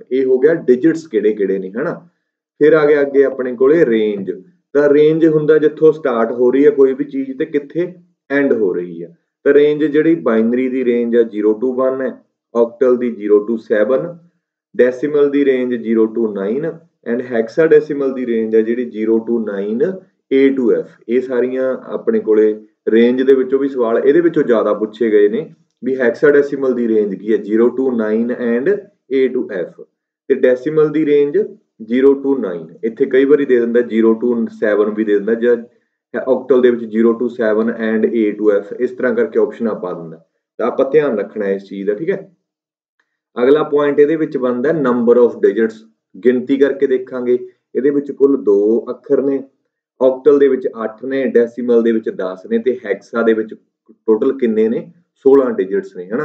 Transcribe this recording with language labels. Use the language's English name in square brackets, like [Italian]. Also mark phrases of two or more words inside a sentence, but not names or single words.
[Punjabi] ਇਹ ਹੋ ਗਿਆ ਡਿਜਿਟਸ ਕਿਹੜੇ ਕਿਹੜੇ ਨੇ, ਹਨਾ। ਫਿਰ ਆ ਗਿਆ ਅੱਗੇ ਆਪਣੇ ਕੋਲੇ ਰੇਂਜ। ਤਾਂ ਰੇਂਜ ਹੁੰਦਾ ਜਿੱਥੋਂ ਸਟਾਰਟ ਹੋ ਰਹੀ ਹੈ ਕੋਈ ਵੀ ਚੀਜ਼ ਤੇ ਕਿੱਥੇ ਐਂਡ ਹੋ ਰਹੀ ਹੈ। ਤਾਂ ਰੇਂਜ ਜਿਹੜੀ ਬਾਈਨਰੀ ਦੀ ਰੇਂਜ ਆ 0 to 1 ਹੈ, ਆਕਟਲ ਦੀ 0 to 7, ਡੈਸੀਮਲ ਦੀ ਰੇਂਜ 0 to 9 ਐਂਡ ਹੈਕਸਾਡੈਸੀਮਲ ਦੀ ਰੇਂਜ ਹੈ ਜਿਹੜੀ 0 to 9 A to F। ਇਹ ਸਾਰੀਆਂ ਆਪਣੇ ਕੋਲੇ ਰੇਂਜ ਦੇ ਵਿੱਚੋਂ ਵੀ ਸਵਾਲ ਇਹਦੇ ਵਿੱਚੋਂ ਜ਼ਿਆਦਾ ਪੁੱਛੇ ਗਏ ਨੇ ਵੀ ਹੈਕਸਾਡੈਸੀਮਲ ਦੀ ਰੇਂਜ ਕੀ ਹੈ, 0 to 9 ਐਂਡ A to F, ਤੇ ਡੈਸੀਮਲ ਦੀ ਰੇਂਜ 0 to 9। ਇੱਥੇ ਕਈ ਵਾਰੀ ਦੇ ਦਿੰਦਾ 0 to 7 ਵੀ ਦੇ ਦਿੰਦਾ, ਜਾਂ ਆਕਟਲ ਦੇ ਵਿੱਚ 0 to 7 ਐਂਡ A to F, ਇਸ ਤਰ੍ਹਾਂ ਕਰਕੇ ਆਪਸ਼ਨਾਂ ਪਾ ਦਿੰਦਾ। ਤਾਂ ਆਪਾਂ ਧਿਆਨ ਰੱਖਣਾ ਇਸ ਚੀਜ਼ ਦਾ, ਠੀਕ ਹੈ। ਅਗਲਾ ਪੁਆਇੰਟ ਇਹਦੇ ਵਿੱਚ ਬਣਦਾ [English] number of digits. [Punjabi] ਗਿਣਤੀ ਕਰਕੇ ਦੇਖਾਂਗੇ, ਇਹਦੇ ਵਿੱਚ ਕੁੱਲ 2 ਅੱਖਰ ਨੇ, ਆਕਟਲ ਦੇ ਵਿੱਚ 8 ਨੇ, ਡੈਸੀਮਲ ਦੇ ਵਿੱਚ 10 ਨੇ, ਤੇ ਹੈਕਸਾ ਦੇ ਵਿੱਚ ਟੋਟਲ ਕਿੰਨੇ ਨੇ, 16 ਡਿਜਿਟਸ ਨੇ, ਹਨਾ।